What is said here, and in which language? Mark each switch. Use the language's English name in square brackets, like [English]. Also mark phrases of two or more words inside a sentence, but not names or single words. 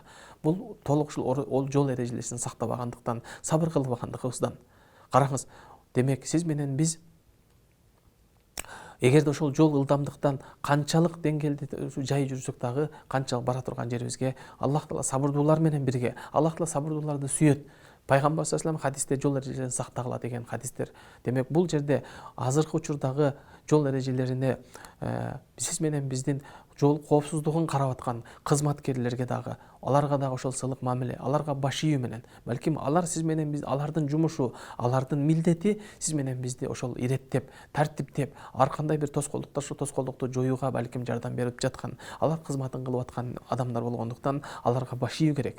[Kyrgyz] Бул толук ушул жол эрежелерин сактабагандыктан, сабыр кылбагандыгыбыздан. Караңыз, демек сиз менен биз эгерде ошол жол ылдамдыктан канчалык деңгээлде жай жүрсөк дагы, канчалык бара турган жерибизге Аллах Таала сабырдуулар менен бирге, Аллах Таала сабырдууларды сүйөт. Пайгамбар [Arabic] صلى الله عليه وسلم [Kyrgyz] хадисте жол эрежелерин сактагыла деген хадистер. Демек бул жерде азыркы учурдагы жол эрежелерине сиз менен биздин жол коопсуздугун карап аткан кызматкерлерге дагы, аларга дагы ошол сылык мамиле, аларга баш ийүү менен, балким алар сиз менен биз, алардын жумушу, алардын милдети сиз менен бизди ошол иреттеп, тартиптеп, ар кандай бир тоскоолдуктар, ошол тоскоолдукту жоюуга балким жардам берип жаткан, алар кызматын кылып аткан адамдар болгондуктан аларга баш ийүү керек.